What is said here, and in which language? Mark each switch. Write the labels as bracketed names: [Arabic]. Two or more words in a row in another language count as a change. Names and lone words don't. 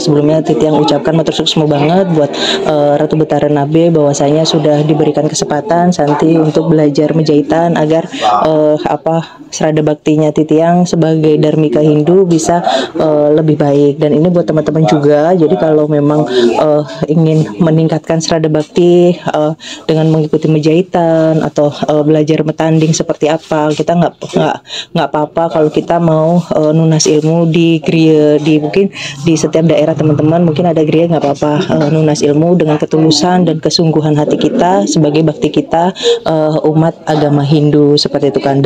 [Indonesian] Sebelumnya Titi yang ucapkan matur sukses banget buat Ratu Betara Nabe bahwasanya sudah diberikan kesempatan Santi untuk belajar menjahitan agar serada baktinya Titi yang sebagai Dharmika Hindu bisa lebih baik. Dan ini buat teman-teman juga. Jadi kalau memang ingin meningkatkan serada bakti dengan mengikuti menjahitan atau belajar metanding seperti apa, kita nggak apa-apa kalau kita mau nunas ilmu di Griya, mungkin di setiap daerah teman-teman mungkin ada Griya, nggak apa-apa nunas ilmu dengan ketulusan dan kesungguhan hati kita sebagai bakti kita umat agama Hindu seperti itu kan.